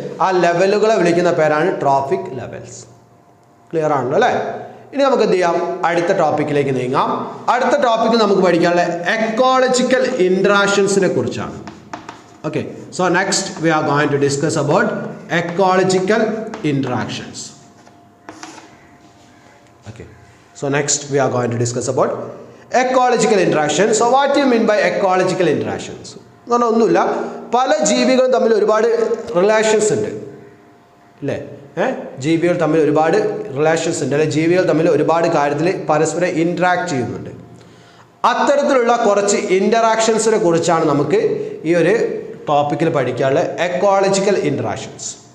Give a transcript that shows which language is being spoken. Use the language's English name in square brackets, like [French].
[Malayalam] ആ ലെവലുകളെ വിളിക്കുന്ന പേരാണ് ട്രോഫിക് ലെവൽസ്. ക്ലിയർ ആണല്ലോ അല്ലേ? ഇനി നമുക്ക് എന്ത് ചെയ്യാം, അടുത്ത ടോപ്പിക്കിലേക്ക് നീങ്ങാം. അടുത്ത ടോപ്പിക്ക് നമുക്ക് പഠിക്കാനുള്ള എക്കോളജിക്കൽ ഇൻട്രാക്ഷൻസിനെ കുറിച്ചാണ്. [English] Okay, so next we are going to discuss about ecological interactions. Okay, so next we are going to discuss about ecological interaction. So what do you mean by ecological interactions? [Malayalam] ഒന്നുമില്ല, പല ജീവികളും തമ്മിൽ ഒരുപാട് relations ഉണ്ട് അല്ലേ? ജീവികൾ തമ്മിൽ ഒരുപാട് റിലേഷൻസ് ഉണ്ട്, അല്ലെ? ജീവികൾ തമ്മിൽ ഒരുപാട് കാര്യത്തിൽ പരസ്പരം ഇൻട്രാക്ട് ചെയ്യുന്നുണ്ട്. അത്തരത്തിലുള്ള കുറച്ച് ഇൻറ്ററാക്ഷൻസിനെ കുറിച്ചാണ് നമുക്ക് ഈ ഒരു ടോപ്പിക്കിൽ പഠിക്കാനുള്ള എക്കോളജിക്കൽ ഇൻട്രാക്ഷൻസ്.